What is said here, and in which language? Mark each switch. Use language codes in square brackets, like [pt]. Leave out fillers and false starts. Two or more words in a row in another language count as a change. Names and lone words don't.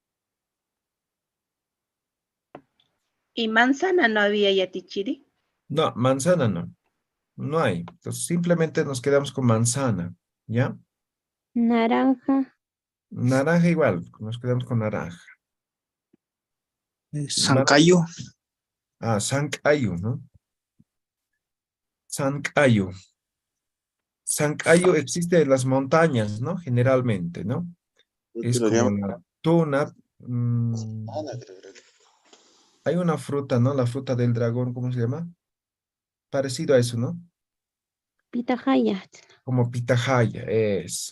[es] Y manzana no había yatichiri. No, manzana no. No hay. Entonces, simplemente nos quedamos con manzana, ¿ya? Naranja. Naranja igual, nos quedamos con naranja. Sancayo. Ah, Sancayo, ¿no? Sancayo. Sancayo existe en las montañas, ¿no? Generalmente, ¿no? Creo que Es lo como llaman la tuna. manzana, creo. Hay una fruta, ¿no? La fruta del dragón, ¿cómo se llama? Parecido a eso, ¿no? Pitahaya. Como pitahaya, eso.